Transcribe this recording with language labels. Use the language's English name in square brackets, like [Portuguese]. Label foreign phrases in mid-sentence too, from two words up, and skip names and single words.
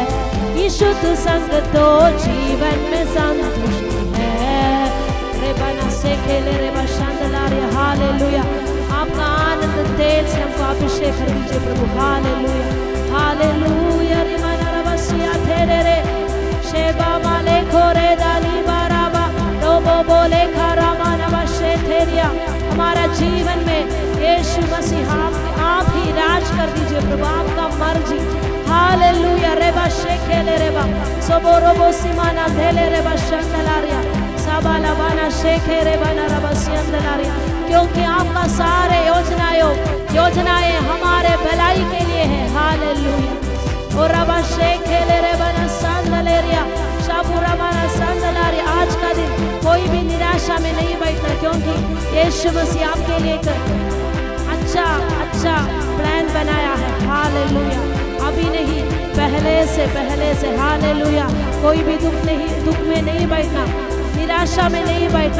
[Hindi] यीशु तू संग तो जीवन में संतुष्टि है। रे बना से खेले रे बशांदला रे हालेलुया। आपका आनंद तेज से हमको अभिषेक कर दीजिए प्रभु। हालेलुया हालेलुया। रे मना रबसिया तेरे रे शेबा माले खोरे दाली बाराबा लोबो बोले खारामा नवशे तेरिया। हमारा जीवन में यीशु मसीह आप ही राज कर दीजिए प्रभु, आपका मर्जी। हालेलुया। रेबा शेखेले रेबा सोबोरोबो सिमाना धेले रेबा शंदलारिया साबाला बाना शेखे रेबा नरबा सियंदलारिया। क्योंकि आपका सारे योजनाएं हमारे भलाई के लिए है। हालेलुया। और रबा शेखेले रेबा न संदलेरिया शाबुरा बाना संदलारिया। आज का दिन कोई भी निराशा में नहीं बैठना, क्योंकि यीशु मसीह आपके लिए अच्छा प्लान बनाया है। हालेलुया। अभी नहीं, पहले से। हालेलुया। कोई भी दुख में नहीं बैठना, निराशा में नहीं बैठना।